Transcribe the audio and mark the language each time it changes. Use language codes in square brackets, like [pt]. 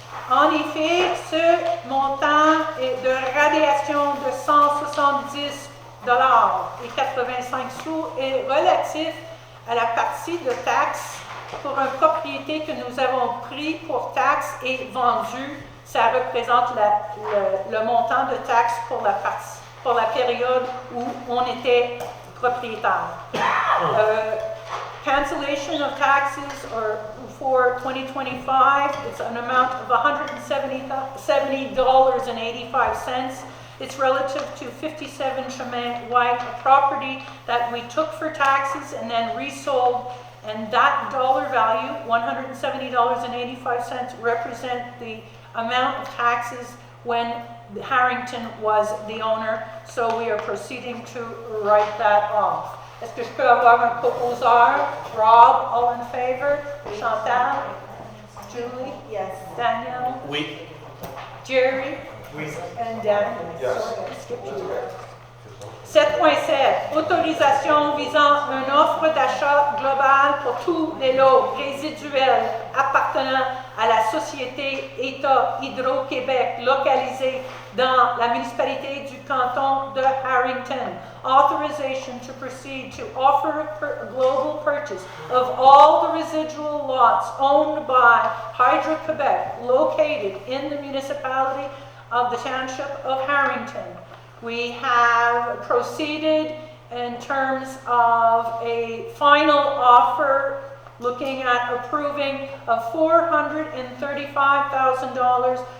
[fr] En effet, ce montant de radiation de 170 et 85 sous est relatif à la partie de taxes pour une propriété que nous avons pris pour taxes et vendue. Ça représente le montant de taxes pour la période où on était propriétaire. [en] Cancellation of taxes for 2025, it's an amount of $170.85. It's relative to 57 Chemin White, a property that we took for taxes and then resold, and that dollar value, $170.85, represent the amount of taxes when Harrington was the owner, so we are proceeding to write that off. [fr] Est-ce que je peux avoir un proposeur? [en] Rob, all in favor? Chantal? Julie? Yes. Danielle? [fr] Oui. [en] Jerry? [fr] Oui. [en] And Dan? Yes. Sorry, I skipped you. [fr] 7.7, autorisation visant une offre d'achat globale pour tous les lots résiduels appartenant à la société État Hydro-Québec localisée dans la municipalité du canton de Harrington. [en] Authorization to proceed to offer a global purchase of all the residual lots owned by Hydro-Quebec located in the municipality of the township of Harrington. We have proceeded in terms of a final offer looking at approving of $435,000